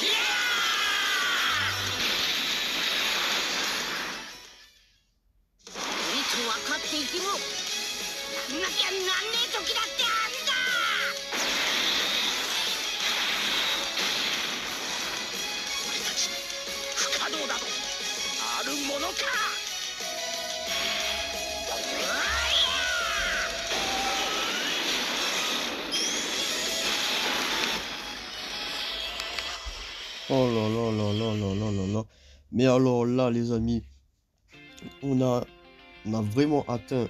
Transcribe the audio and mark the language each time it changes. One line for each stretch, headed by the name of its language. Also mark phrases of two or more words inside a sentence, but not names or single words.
Japanese: いやー。無理と分かっていても、やんなきゃなんねえ時だってあんだ。あるものか。
French: Oh là là là là là là là là. Mais alors là les amis, on a vraiment atteint.